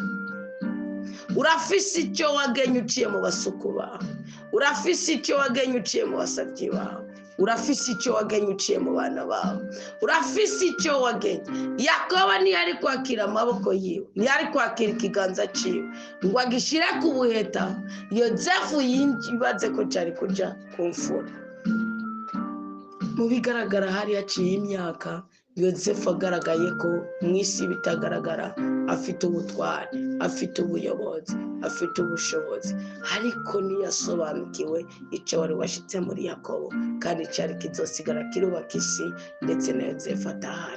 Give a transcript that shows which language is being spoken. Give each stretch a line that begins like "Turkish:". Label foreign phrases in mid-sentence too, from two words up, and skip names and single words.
Rundi: Urafise icyo wagenye uciye mu basuku bawe, urafise icyo wagenye uciye mu basabyi bawe, urafise icyo wagenye uciye mu bana bawe, urafise icyo wagenye. Yakobo ntiyari kwakira amaboko yiwe, ntiyari kwakira ikiganza ciwe ngo agishire ku buheta, Yozefu yibaze ko cyari kuja kumfura. Mu bigaragara hari haciye imyaka, Yozefu agaragaye ko mu isi bitagaragara afite ubutware, afite ubuyobozi, afite ubushobozi, ariko ntiyasobanukiwe icyo wari washitse muri Yakobo, kandi cyari kizosigara kirubaka isi, ndetse na Yozefu atahari.